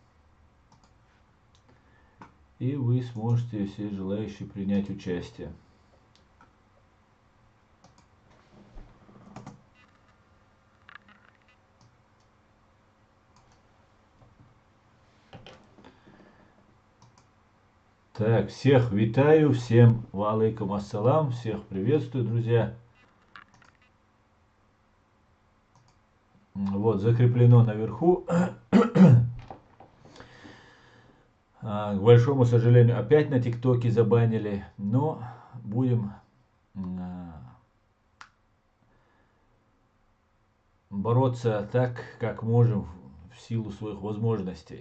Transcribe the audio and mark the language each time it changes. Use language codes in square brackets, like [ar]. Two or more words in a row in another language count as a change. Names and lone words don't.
[ru] И вы сможете, все желающие, принять участие. Так, всех витаю, всем [ar] وعليكم السلام, [ru] всех приветствую, друзья. Вот, закреплено наверху. К большому сожалению, опять на ТикТоке забанили, но будем бороться так, как можем в силу своих возможностей.